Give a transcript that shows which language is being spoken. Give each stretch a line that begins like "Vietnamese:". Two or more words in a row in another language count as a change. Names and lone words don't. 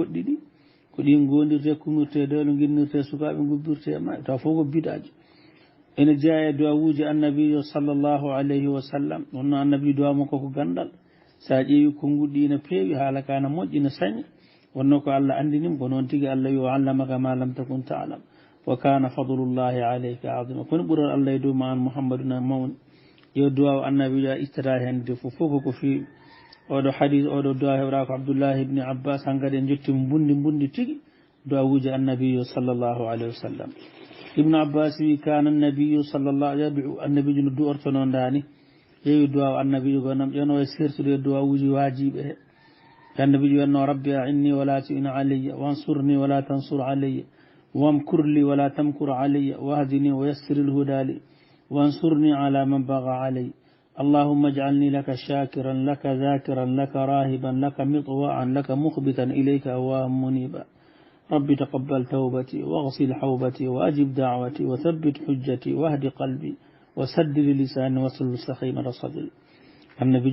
Fula: goɗɗi ɗi ko ɗin gondirte kumirte dewle guinnirte sukaɓe gubbirte e maɓɓe taw fof ko bidaji ene jeeya e du'awuji annabijo
Arabic: صلى الله عليه وسلم
Fula: wonno annabi duwa makko ko gandal sa ƴeewi konguɗɗi ina peewi haala ka na moƴƴi ne saña wonno ko Allah andinim ko noon tigui Allah yo
Arabic: علمك ما لم تكن تعلم وكان فضل الله عليك عظيما
Fula: kono ɓuural Allah e dow ma an Muhammaduna mawni yo duwaw annabijo a ittata hen de fof ko feewi oɗo hadis oɗo duwa heɓra ko Abdoullahi ibni Abbas hankadi en jettimo bundi tigui duwawuji annabijo
Arabic: صلى الله عليه وسلم
Fula: ibnu Abbas wi kana annabiyu sallllahu yabiu annabijo no du'ortono ndani yeewi duwaw annabijo gonam ƴeno e sertude e duwawuji wajiɓe he annabijo wiyatno
Arabic: ربي أعني ولا تعن علي وانصرني ولا تنصر علي وامكر لي ولا تمكر علي واهدني ويسر الهدى لي وانصرني على من بغى علي اللهم اجعلني لك شاكرا لك ذاكرا لك راهبا لك مطوعا لك مخبتا إليك أواه منيبا ربي تقبل توبتي واغسل حوبتي وأجب دعوتي وثبت حجتي واهد قلبي وسدد لساني وصل سخيمة صدري النبي